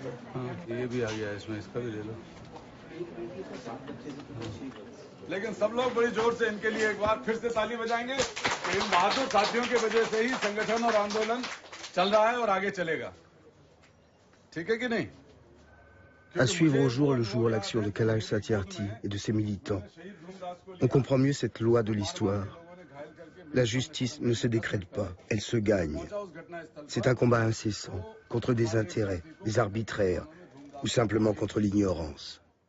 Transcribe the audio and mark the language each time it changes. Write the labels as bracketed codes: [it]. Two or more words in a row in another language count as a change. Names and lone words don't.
[hi] हाँ ये भी आ गया इसमें, इसका भी ले लो। लेकिन सब लोग बड़ी जोर से इनके लिए एक बार फिर से ताली बजाएंगे। इन बहादुर साथियों की वजह से ही संगठन और आंदोलन चल रहा है और आगे चलेगा। ठीक है कि नहीं? [fr] À suivre au jour le jour l'action de Kailash Satyarthi et de ses militants, on comprend mieux cette loi de l'histoire. La justice ne se décrète pas, elle se gagne. C'est un combat incessant contre des intérêts, des arbitraires ou simplement contre l'ignorance.